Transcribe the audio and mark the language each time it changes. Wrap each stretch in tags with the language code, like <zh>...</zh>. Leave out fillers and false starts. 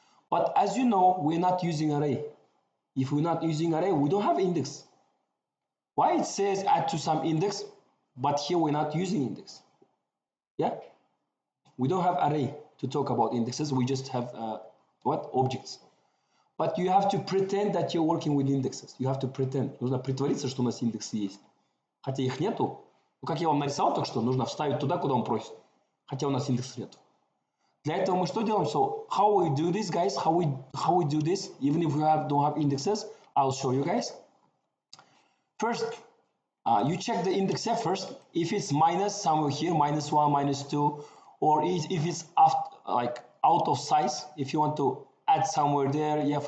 <en>But as you know, we're not using array. If we're not using array, we don't have index. Why it says add to some index, but here we're not using index? Yeah? We don't have array to talk about indexes. We just have what? Objects. But you have to pretend that you're working with indexes. You have to pretend.</en> <ru>Нужно притвориться, что у нас индексы есть. Хотя их нету. Ну, как я вам нарисовал только что, нужно вставить туда, куда он просит. Хотя у нас индексов нету. Для этого мы что делаем?</ru> <en>So how we do this, guys? How we do this? Even if we don't have indexes, I'll show you guys. First, you check the index F first. If it's minus somewhere here, -1, -2, or if it's after, like out of size, if you want to add somewhere there, yeah.</en>